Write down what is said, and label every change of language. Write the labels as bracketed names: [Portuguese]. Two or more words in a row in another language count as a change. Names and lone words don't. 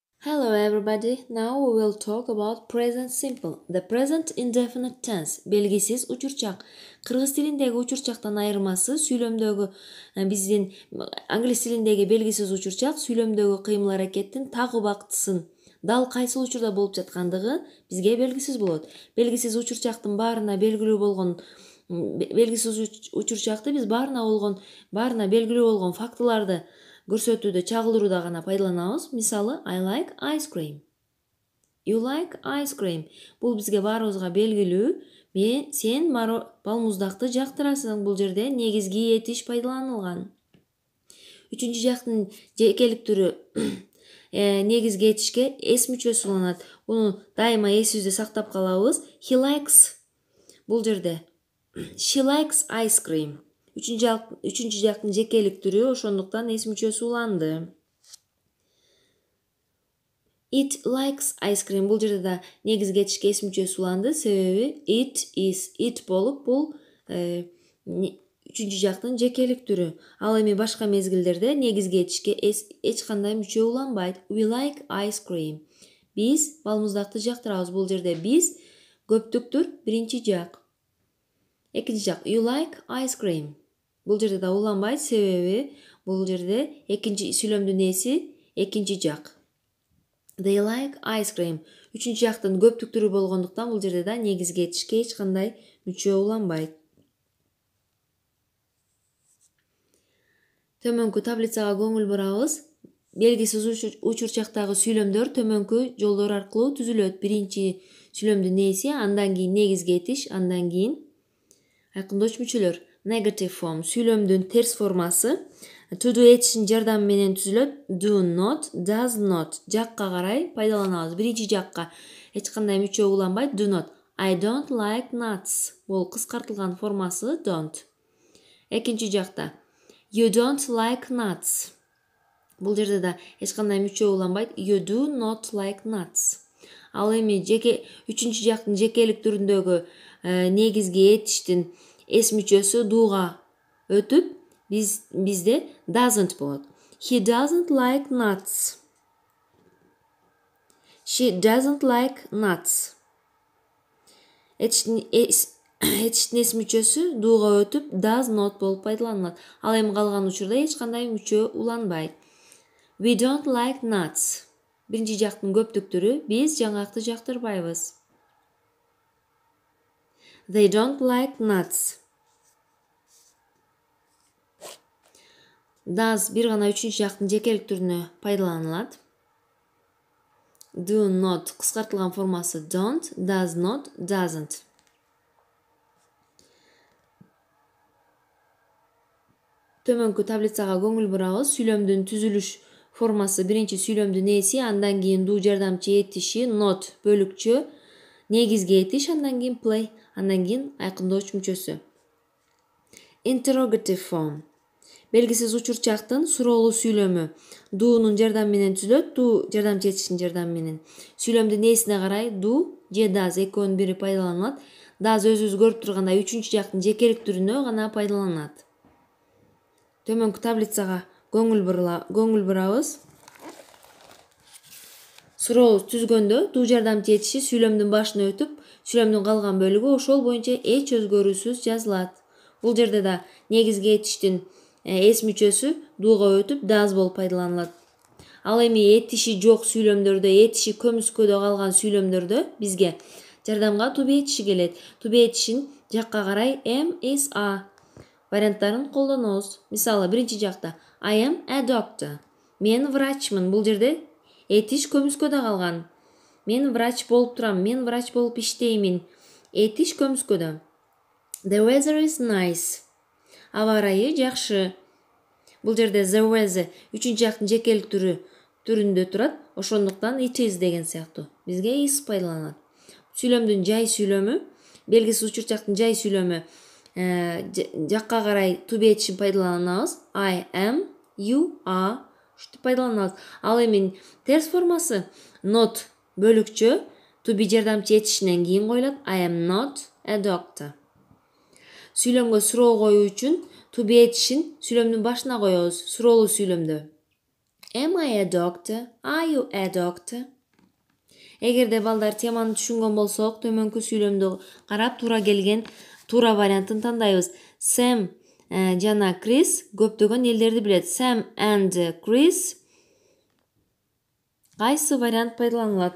[English] Hello everybody. Now we will talk about present simple. The present indefinite tense. [Kyrgyz] Белгисиз учурчак. Кыргыз тилиндеги учурчактан айырмасы сүйлөмдөгү биздин англис тилиндеги белгисиз учурчак сүйлөмдөгү кыймыл аракеттин так убактысын дал кайсыл учурда болуп жаткандыгы бизге белгисиз болот. Белгисиз учурчактын баарына белгилүү болгон белгисиз учурчакты биз баарына белгилүү болгон фактыларды көрсөтүүдө чагылдырууда гана пайдаланабыз. Мисалы, [English] I like ice cream. You like ice cream. [Kyrgyz] Бул бизге баарыбызга белгилүү. Сен балмуздакты жактырасың. Бул жерде негизги этиш пайдаланылган. Үчүнчү жактын жекелик түрү негизги этишке эс мүчөсү уланат. Буну дайыма эсибизде сактап калабыз. [English] He likes. [Kyrgyz] Бул жерде [English] she likes ice cream. [Kyrgyz] Үчүнчү жактын жекелик түрү, ошондуктан эс мүчөсү уланды. [English] It likes ice cream. [Kyrgyz] Бул жерде да негизги этишке эс мүчөсү уланды, себеби [English] it is it [Kyrgyz] болуп, бул үчүнчү жактын жекелик түрү. Ал эми башка мезгилдерде негизги этишке эч кандай мүчө уланбайт. [English] We like ice cream. [Kyrgyz] Биз балмуздакты жактырабыз. Бул жерде биз көптүктүр, биринчи жак. Экинчи жак. [English] You like ice cream. [Kyrgyz] Бул жерде да уланбайт, себеби бул жерде экинчи сүйлөмдүн эси экинчи жак. [English] They like ice cream. [Kyrgyz] Үчүнчү жактын көптүк түрү болгондуктан бул жерде да негизги этишке эч кандай мүчө уланбайт. Төмөнкү таблицага көңүл бурабыз. Белгисиз учурчактагы сүйлөмдөр төмөнкү жолдор аркылуу түзүлөт. Биринчи сүйлөмдүн эси, андан кийин негизги этиш, андан кийин айкындоочу мүчөлөр. [English] Negative form [Kyrgyz] сүйлөмдүн терс формасы [English] to do [Kyrgyz] этишин жардамы менен түзүлөт. [English] Do not, does not [Kyrgyz] жакка карай пайдаланабыз. Биринчи жакка эч кандай мүчө уланбайт. [English] Do not. I don't like nuts. [Kyrgyz] Бул кыскартылган формасы don't. Экинчи жакта [English] you don't like nuts. [Kyrgyz] Бул жерде да эч кандай мүчө уланбайт. [English] You do not like nuts. [Kyrgyz] Ал эми үчүнчү жактын жекелик түрүндөгү негизги этиштин эс мүчөсү дууга өтүп, бизде doesn't болот. [English] He doesn't like nuts. She doesn't like nuts. [Kyrgyz] Этиштин эс мүчөсү дууга өтүп, [English] does not [Kyrgyz] болуп пайдаланылат. Ал эми калган учурда эч кандай мүчө уланбайт. [English] We don't like nuts. [Kyrgyz] Биринчи жактын көптүк түрү, биз жаңакты жактырбайбыз. [English] They don't like nuts. [Kyrgyz] Does бир гана үчүнчү жактын жекелик түрүнө пайдаланылат. [English] Do not [Kyrgyz] кыскартылган формасы [English] don't, does not, doesn't. [Kyrgyz] Төмөнкү таблицага көңүл бурабыз. Сүйлөмдүн түзүлүш формасы биринчи сүйлөмдүн эси, андан кийин do жардамчы этиши, not бөлүкчө, негизги этиш, андан кийин play, андан кийин айкындоочу мүчөсү. [English] Interrogative form [Kyrgyz] белгисиз учурчактын суроолуу сүйлөмү do'нун жардамы менен түзүлөт. Do жардамчы этиштин жардамы менен. Сүйлөмдүн эсине карай do же does экөөнүн бири пайдаланылат. Does өзүбүз көрүп тургандай үчүнчү жактын жекелик түрүнө гана пайдаланылат. Төмөнкү таблицага көңүл бурабыз. Суроо түзгөндө do жардамчы этиши сүйлөмдүн башына өтүп, сүйлөмдүн калган бөлүгү ошол боюнча эч өзгөрүүсүз жазылат. Бул жерде да негизги этиштин эс мүчөсү дууга өтүп does болуп пайдаланылат. Ал эми этиши жок сүйлөмдөрдө, этиши көмүскөдө калган сүйлөмдөрдө бизге жардамга [English] to be [Kyrgyz] этиши келет. [English] To be [Kyrgyz] этишин жакка карай [English] am, is, are [Kyrgyz] варианттарын колдонобуз. Мисалы, биринчи жакта [English] I am a doctor. [Kyrgyz] Мен врачмын. Бул жерде этиш көмүскөдө калган. Мен врач болуп турам, мен врач болуп иштеймин. Этиш көмүскөдө. [English] The weather is nice. [Kyrgyz] Аба ырайы жакшы. Бул жерде [English] the weather [Kyrgyz] үчүнчү жактын жекелик түрүндө турат. Ошондуктан [English] it is [Kyrgyz] деген сыяктуу бизге is пайдаланат. Сүйлөмдүн жай сүйлөмү, белгисиз учурчактын жай сүйлөмү жакка карай [English] to be [Kyrgyz] этишин пайдаланабыз. [English] I am, you are [Kyrgyz] ушинтип пайдаланабыз. Ал эми терс формасы not бөлүкчө [English] to be [Kyrgyz] жардамчы этишинен кийин коюлат. [English] I am not a doctor. [Kyrgyz] Сүйлөмгө суроо коюу үчүн [English] to be [Kyrgyz] этишин сүйлөмдүн башына коебуз, суроолуу сүйлөмдө. [English] Am I a doctor? Are you a doctor? [Kyrgyz] Эгерде балдар теманы түшүнгөн болсок, төмөнкү сүйлөмдү карап туура келген туура вариантын тандайбыз. Сэм жана Крис көптөгөн элдерди билет. Сэм and Chris кайсы вариант пайдаланылат?